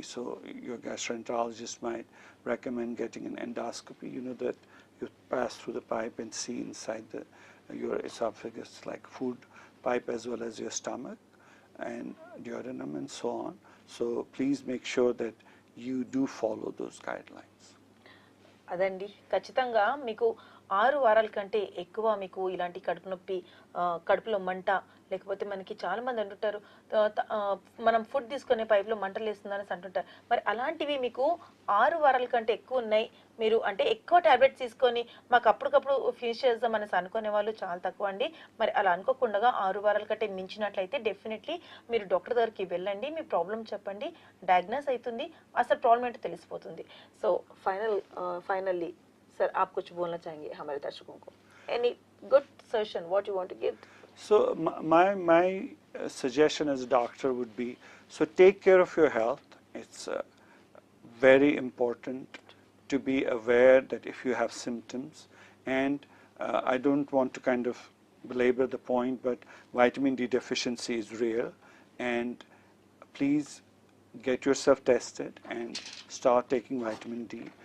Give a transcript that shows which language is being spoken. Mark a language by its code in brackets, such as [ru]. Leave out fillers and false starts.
[en] So your gastroenterologist might recommend getting an endoscopy. You know that you pass through the pipe and see inside your esophagus, like food pipe as well as your stomach and duodenum and so on. So please make sure that you do follow those guidelines. [te] అదండి, ఖచ్చితంగా మీకు 6 వారాల కంటే ఎక్కువ మీకు ఇలాంటి కడుపు నొప్పి, కడుపులో మంట, లేకపోతే మనకి చాలా మంది అంటుంటారు మనం ఫుడ్ తీసుకునే పైపులో మంటలు వేస్తుందని అంటుంటారు. మరి అలాంటివి మీకు 6 వారాల కంటే ఎక్కువ ఉన్నాయి, మీరు అంటే ఎక్కువ టాబ్లెట్స్ తీసుకొని మాకు అప్పటికప్పుడు ఫినిష్ చేద్దాం అనేసి అనుకునే వాళ్ళు చాలా తక్కువ అండి. మరి అలా అనుకోకుండా 6 వారాల కంటే మించినట్లయితే డెఫినెట్లీ మీరు డాక్టర్ దగ్గరికి వెళ్ళండి, మీ ప్రాబ్లం చెప్పండి, డయాగ్నోస్ అవుతుంది, అసలు ప్రాబ్లం ఏంటో తెలిసిపోతుంది. [hi] సో फाइनली सर, आप कुछ बोलना चाहेंगे हमारे दर्शकों को? [en] Any good suggestion what you want to give? So my suggestion as a doctor would be, so take care of your health. It's very important to be aware that if you have symptoms, and I don't want to kind of belabor the point, but vitamin D deficiency is real, and please get yourself tested and start taking vitamin D.